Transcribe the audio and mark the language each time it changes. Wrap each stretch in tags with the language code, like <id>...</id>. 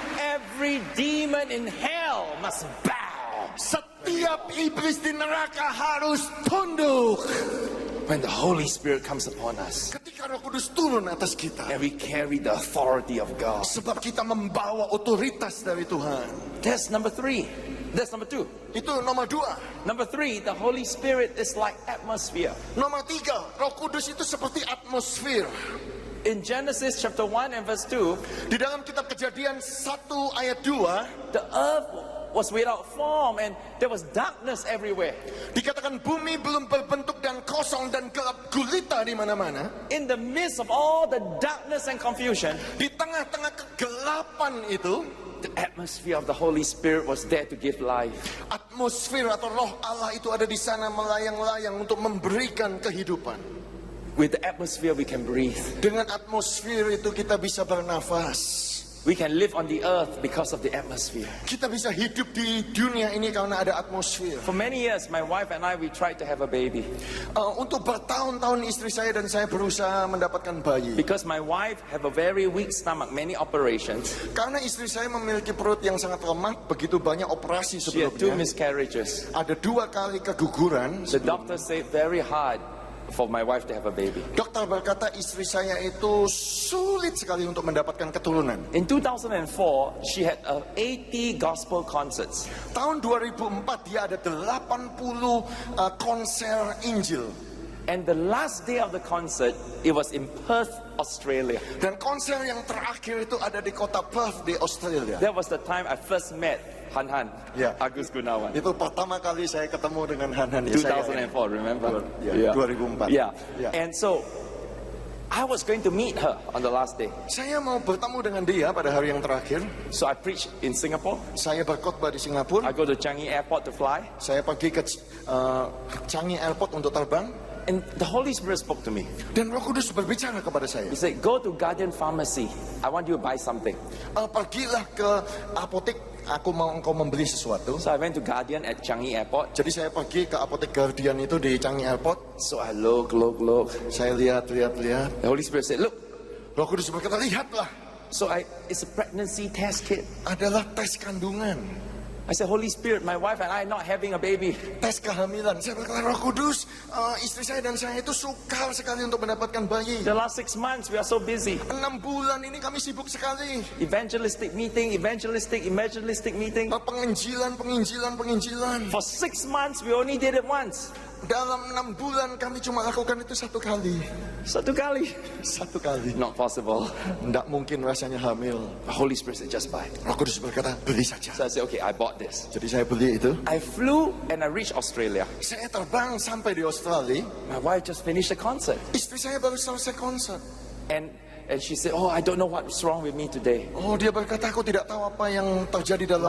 <en>Every demon in hell must bow</en> <id>Setiap iblis di neraka harus tunduk.</id> <en>when the Holy Spirit comes upon us</en> <id>Ketika Roh Kudus turun atas kita.</id> <en>and we carry the authority of God.</en> <id>Sebab kita membawa otoritas dari Tuhan.</id> <en>That's number 3. That's number 2.</en> <id>Itu nomor 2.</id> <en>Number 3, the Holy Spirit is like atmosphere.</en> <id>Nomor 3, Roh Kudus itu seperti atmosfer.</id> <en>In Genesis chapter 1 and verse 2,</en> <id>Di dalam kitab Kejadian 1 ayat 2,</id> <en>the earth was without form and there was darkness everywhere.</en> <id>dikatakan bumi belum berbentuk dan kosong dan gelap gulita di mana-mana.</id> <en>In the midst of all the darkness and confusion,</en> <id>Di tengah-tengah kegelapan itu,</id> <en>the atmosphere of the Holy Spirit was there to give life.</en> <id>atmosfer atau roh Allah itu ada di sana melayang-layang untuk memberikan kehidupan.</id> <en>With the atmosphere we can breathe.</en> <id>Dengan atmosfer itu kita bisa bernafas.</id> <en>We can live on the earth because of the atmosphere.</en> <id>Kita bisa hidup di dunia ini karena ada atmosfer.</id> <en>For many years, my wife and I, we tried to have a baby.</en> <id>Untuk bertahun-tahun istri saya dan saya berusaha mendapatkan bayi.</id> <en>Because my wife have a very weak stomach, many operations.</en> <id>Karena istri saya memiliki perut yang sangat lemah, begitu banyak operasi</id> <en>She had 2</en> <id>sebelumnya.</id> <en>miscarriages.</en> <id>Ada 2 kali keguguran.</id> <en>The doctor said very hard for my wife to have a baby.</en> <id>Dokter berkata istri saya itu sulit sekali untuk mendapatkan keturunan.</id> <en>In 2004, she had 80 gospel concerts.</en> <id>Tahun 2004 dia ada 80 konser Injil.</id> <en>And the last day of the concert, it was in Perth, Australia.</en> <id>Dan konser yang terakhir itu ada di kota Perth di Australia.</id> <en>That was the time I first met Han,</en> <id>Ya. Agus Gunawan. Itu pertama kali saya ketemu dengan Han.</id> <en>2004, remember?</en> <id>Ya, 2004.</id> <en>Yeah.</en> <id>Ya.</id> <en>And so, I was going to meet her on the last day.</en> <id>Saya mau bertemu dengan dia pada hari yang terakhir.</id> <en>So I preached in Singapore.</en> <id>Saya berkhotbah di Singapura.</id> <en>I go to Changi Airport to fly.</en> <id>Saya pergi ke Changi Airport untuk terbang.</id> <en>And the Holy Spirit spoke to me.</en> <id>Dan Roh Kudus berbicara kepada saya.</id> <en>He said, go to Guardian Pharmacy. I want you to buy something.</en> <id>Pergilah ke apotek. Aku mau engkau membeli sesuatu.</id> <en>So I went to Guardian at Changi Airport.</en> <id>Jadi saya pergi ke apotek Guardian itu di Changi Airport.</id> <en>So I look.</en> <id>Saya lihat.</id> <en>The Holy Spirit said, look.</en> <id>Roh Kudus berkata, lihatlah.</id> <en>So it's a pregnancy test kit.</en> <id>Adalah tes kandungan.</id> <en>I said, Holy Spirit, my wife and I are not having a baby.</en> <id>Tes kehamilan. Saya berkata, Roh Kudus, istri saya dan saya itu sukar sekali untuk mendapatkan bayi.</id> <en>The last 6 months, we are so busy.</en> <id>6 bulan ini kami sibuk sekali.</id> <en>Evangelistic meeting.</en> <id>Penginjilan.</id> <en>For 6 months, we only did it once.</en> <id>Dalam 6 bulan kami cuma lakukan itu 1 kali. Satu kali. 1 kali.</id> <en>Not possible.</en> <id>Tidak mungkin rasanya hamil.</id> <en>The Holy Spirit said, just buy.</en> <id>Roh Kudus berkata, beli saja.</id> <en>So I said, okay, I bought this.</en> <id>Jadi saya beli itu.</id> <en>I flew and I reached Australia.</en> <id>Saya terbang sampai di Australia.</id> <en>My wife just finished the concert.</en> <id>Istri saya baru selesai konser.</id> <en>And she said, oh, I don't know what's wrong with me today.</en> <id>Oh, dia berkata, aku tidak tahu apa yang terjadi dalam</id>